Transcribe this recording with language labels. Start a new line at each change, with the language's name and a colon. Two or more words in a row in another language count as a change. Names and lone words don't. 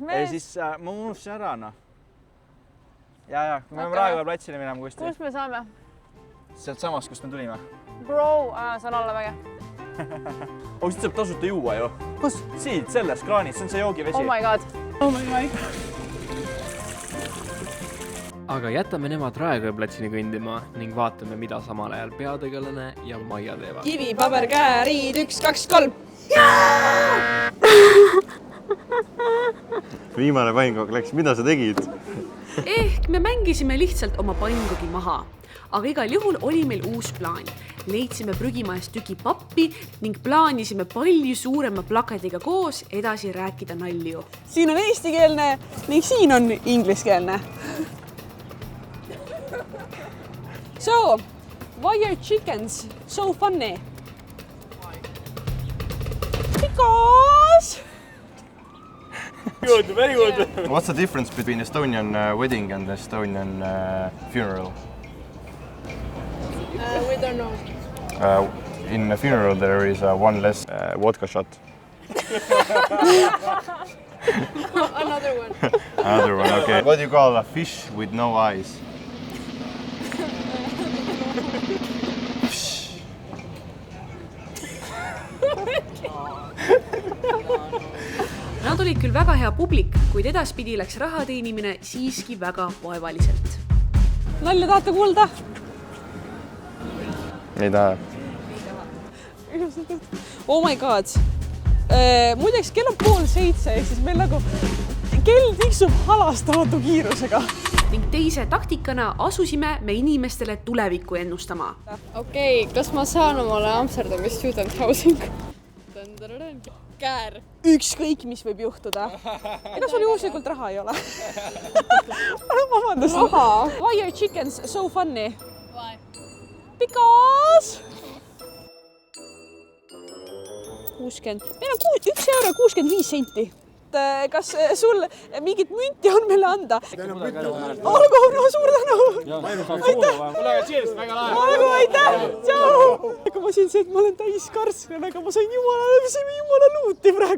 Estonian: Ja siis ma unustasin ära, noh. Ja, me peame Raekoja platsile minema kusti. Kus me saame? Sealt samast, kust me tulime. Bro, see on alla väge. Siit saab tasuta juua ju. Kus? Siit, selles kraanis, see on see joogivesi.
English: Oh my god.
Estonian: aga jätame nemad Raekoja platsini kõndima ning vaatame, mida samal ajal peategelane ja Maia teevad. Kivi, paber, käärid, 1, 2, 3. Viimane pannkook läks, mida sa tegid? Ehk me mängisime lihtsalt oma pannkoogi maha. Aga igal juhul oli meil uus plaan. Leidsime prügimaest tüki pappi ning plaanisime palju suurema plakatiga koos edasi rääkida nalju. Siin on eestikeelne ning siin on ingliskeelne.
English: So, why are chickens so funny? Because... Good, very good. What's the difference between Estonian wedding and Estonian funeral? We don't know. In a funeral there is one less vodka shot. Another one. Another one, okay. What do you call a fish with no eyes?
Estonian: Nad olid küll väga hea publik, kuid edaspidi läks raha teenimine siiski väga vaevaliselt. Nalja tahate kuulda? Ei taha.
English: Oh my god.
Estonian: Muideks kell on 6:30, ehk siis meil nagu kell tiksub halastamatu kiirusega. Ning teise taktikana asusime me inimestele tulevikku ennustama. Okei, kas ma saan omale Amsterdami
English: student housing?
Estonian: Käär. Ükskõik, mis võib juhtuda. Ega sul juhuslikult raha ei ole. Vabandust. Raha?
English: Why are chickens so funny? Why? Because... 60.
Estonian: Meil on 1,65 €. Kas sul mingit münti on meile anda? Olgu, no suur tänu! Olgu, aitäh! Tšau! Aga ma siin see, et ma olen täis karsken, aga ma sain jumala luuti praegu.